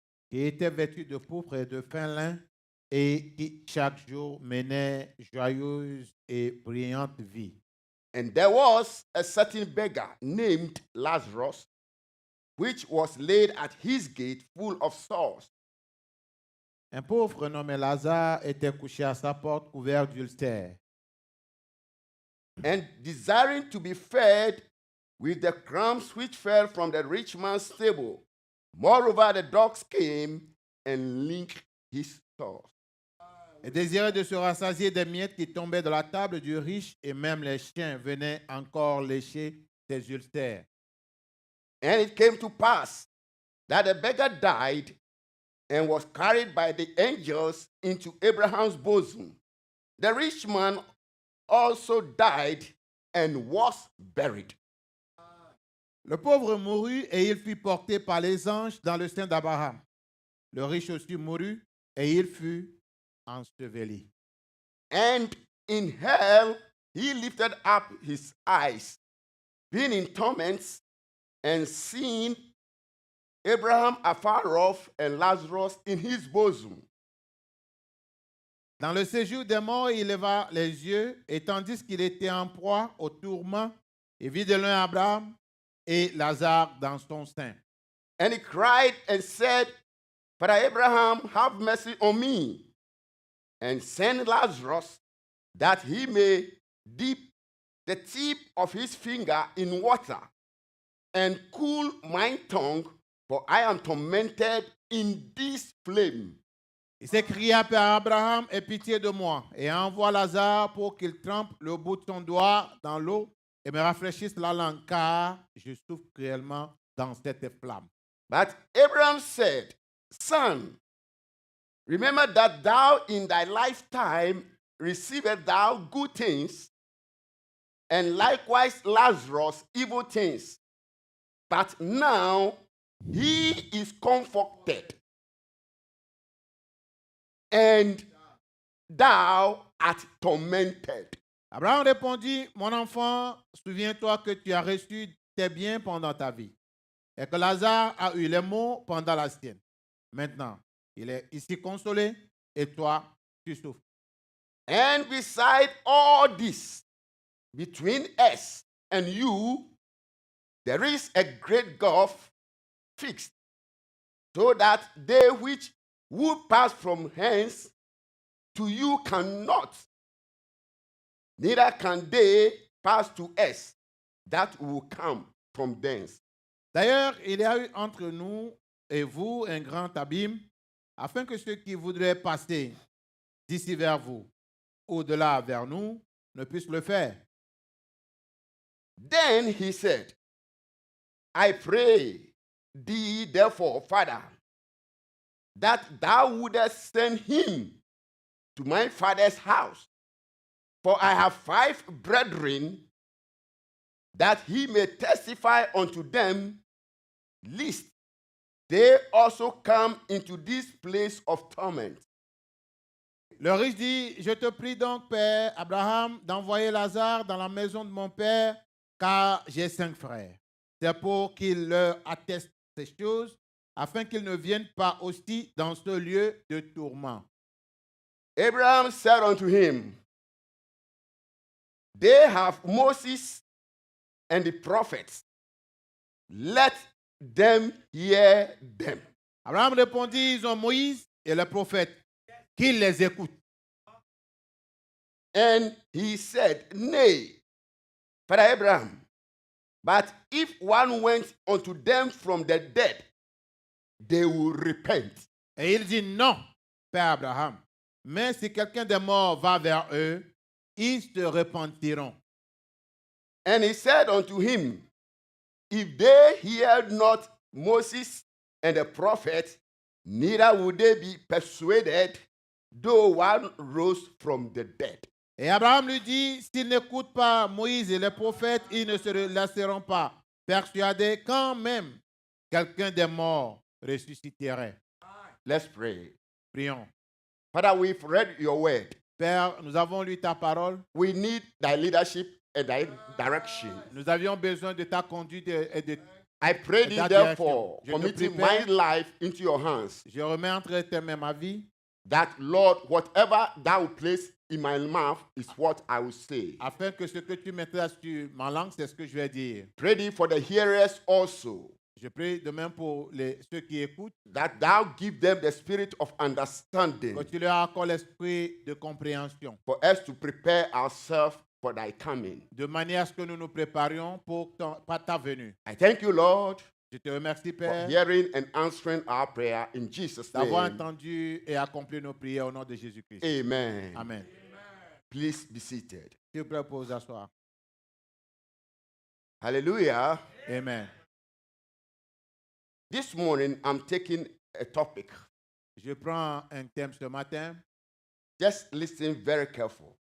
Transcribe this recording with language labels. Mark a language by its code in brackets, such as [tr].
[fr] qui était vêtu de pourpre et de fin lin et qui chaque jour menait joyeuse et brillante vie. [en] And there was a certain beggar named Lazarus, which was laid at his gate full of sores, [fr] Un pauvre nommé Lazare était couché à sa porte couvert d'ulcères [en] and desiring to be fed with the crumbs which fell from the rich man's table. Moreover, the dogs came and licked his sores. [fr] et désirait de se rassasier des miettes qui tombaient de la table du riche, et même les chiens venaient encore lécher ses ulcères. [en] And it came to pass that the beggar died and was carried by the angels into Abraham's bosom. The rich man also died and was buried. [fr] Le pauvre mourut et il fut porté par les anges dans le sein d'Abraham. Le riche aussi mourut et il fut enseveli. [en] And in hell he lifted up his eyes, being in torments, and seeing Abraham afar off and Lazarus in his bosom. [fr] Dans le séjour des morts, il leva les yeux et tandis qu'il était en proie au tourment, il vit de loin Abraham et Lazare dans son sein. [en] And he cried and said, Father Abraham, have mercy on me, and send Lazarus that he may dip the tip of his finger in water and cool my tongue, for I am tormented in this flame. [fr] Il s'écria, Père Abraham, aie pitié de moi, et envoie Lazare pour qu'il trempe le bout de son doigt dans l'eau et me rafraîchisse la langue, car je souffre cruellement dans cette flamme. [en] But Abraham said, Son, remember that thou in thy lifetime receivest thou good things, and likewise Lazarus evil things. But now he is comforted, and thou art tormented. [fr] Abraham répondit, mon enfant, souviens-toi que tu as reçu tes biens pendant ta vie, et que Lazare a eu les maux pendant la sienne. Maintenant, il est ici consolé, et toi, tu souffres. [en] And beside all this, between us and you, there is a great gulf fixed, so that they which would pass from hence to you cannot, neither can they pass to us that will come from thence. [fr] D'ailleurs, il y a eu entre nous et vous un grand abîme, afin que ceux qui voudraient passer d'ici vers vous, au-delà vers nous, ne puissent le faire. [en] Then he said, I pray thee, therefore, Father, that thou wouldest send him to my father's house. For I have 5 brethren, that he may testify unto them, lest they also come into this place of torment. [fr] Le riche dit, je te prie donc, Père Abraham, d'envoyer Lazare dans la maison de mon père, car j'ai 5 frères. C'est pour qu'il leur atteste ces choses, afin qu'ils ne viennent pas aussi dans ce lieu de tourment. [en] Abraham said unto him, They have Moses and the prophets. Let them hear them. [fr] Abraham répondit, ils ont Moïse et le prophète, qu'ils les écoutent. [en] And he said, Nay, Father Abraham, but if one went unto them from the dead, they will repent. [fr] Et il dit, non, Père Abraham, mais si quelqu'un des morts va vers eux, ils se repentiront. [en] And he said unto him, If they hear not Moses and the prophets, neither will they be persuaded, though one rose from the dead. [fr] Et Abraham lui dit, s'ils n'écoutent pas Moïse et les prophètes, ils ne se laisseront pas persuadés quand même quelqu'un des morts ressusciterait. [en] Let's pray. [fr] Prions. [en] Father, we've read your word. [fr] Père, nous avons lu ta parole. [en] We need thy leadership and thy direction. [fr] Nous avions besoin de ta conduite et de... [en] I pray thee, [fr] Ta [en] therefore, [fr] direction. Je te [en] committing [fr] prie, [en] my life into your hands, [fr] Je remets entre tes mains ma vie, [en] that, Lord, whatever thou place in my mouth is what I will say. [fr] afin que ce que tu mettras sur ma langue, c'est ce que je vais dire. [en] Pray thee for the hearers also, [fr] Je prie de même pour ceux qui écoutent, [en] that thou give them the spirit of understanding, [fr] que tu leur accordes l'esprit de compréhension, [en] for us to prepare ourselves for thy coming. [fr] de manière à ce que nous nous préparions pour ta venue. [en] I thank you, Lord, [fr] Je te remercie, [en] for [fr] Père, [en] hearing and answering our prayer in Jesus' [fr] d'avoir [en] name. [fr] entendu et accompli nos prières au nom de Jésus-Christ. [en] Amen. [fr] Amen. [en] Please be seated. [fr] S'il vous plaît, pour vous asseoir. [en] Hallelujah. [fr] Amen. [en] This morning, I'm taking a topic. [fr] Je prends un thème ce matin. [en] Just listen very careful.